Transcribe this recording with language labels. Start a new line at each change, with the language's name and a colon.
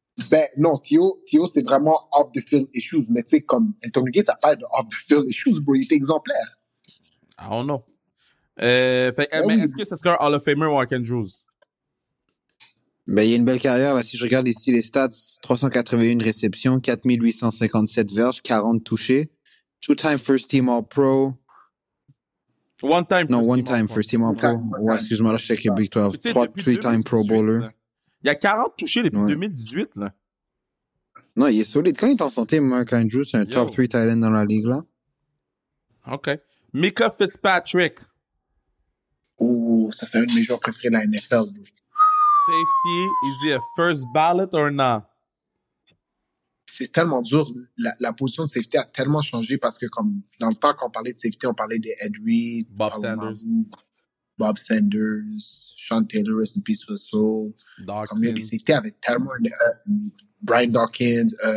French: Ben non, Theo c'est vraiment off the field issues, mais tu sais comme Antonio Gates a pas de off the field issues, bro, il était exemplaire.
English: I don't know.
French: Mais est-ce que ce serait un Hall of Famer ou Mark Andrews? Ben, il y a une belle carrière, là. Si je regarde ici les stats, 381 réceptions, 4857 verges, 40 touchés.
English: Two-time first team All-Pro. One-time first team All-Pro.
French: Ouais, excuse-moi, là, je check Big 12.
English: Three-time Pro Bowler.
French: Il y a 40 touchés depuis 2018, là. Non, il est solide. Quand il est en santé, Mark Andrews, c'est un top 3 tight end dans la ligue, là. OK. Micah Fitzpatrick. Oh, ça c'est un de mes joueurs préférés de la NFL, bro.
English: Safety, is he a first ballot or not?
French: C'est tellement dur. La position de safety a tellement changé parce que comme dans le temps qu'on parlait de safety, on parlait de Ed Reed, Bob Sanders, Sean Taylor,
English: rest in peace for the soul.
French: Comme les safety avaient tellement Brian Dawkins.